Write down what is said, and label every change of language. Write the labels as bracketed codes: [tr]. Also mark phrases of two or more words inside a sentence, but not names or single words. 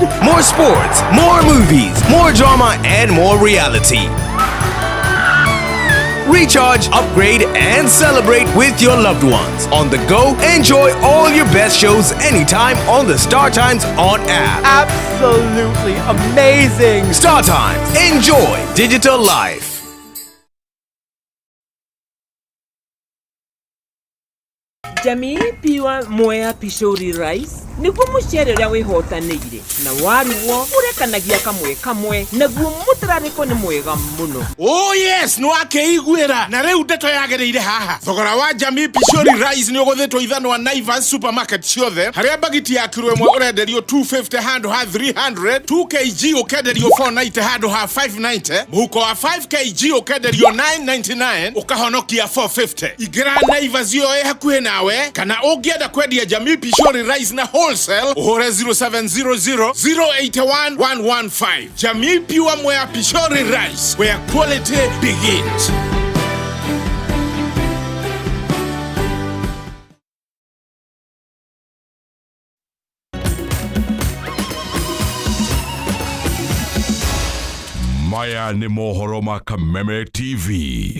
[en] More sports, more movies, more drama, and more reality. recharge, upgrade, and celebrate with your loved ones. On the go, enjoy all your best shows anytime on the Star Times On app. Absolutely amazing. Star Times. Enjoy digital life. [ki] Jamii piwa moya pishori rice niguo mucere uria wihotanĩire na waruo urekanagia kamwe naguo mutararĩko nĩ mwega muno. [en] Oh yes, [ki] no akeiguĩra na rĩu ndeto yagereire haha. Thogora wa Jamii pishori rice nĩ ũgũthĩtwo ithanwa Naivas supermarket ciothe harĩa bagiti ya kilo ĩmwe ũrenderio 250 handũ ha 300, 2 kg ũkenderio 490 handũ ha 590, mũhuko wa 5 kg ũkenderio 999 ũkahonokia 450. Ingĩra Naivas yo hakuhĩ nawe kana ũngĩenda kwendia Jamii pishori rice na wholesale uhure 0700 081 115. [en] Jamii Pure Moya Pishori Rice, where quality begins. [ki] Maya nĩ mohoro ma Kameme TV.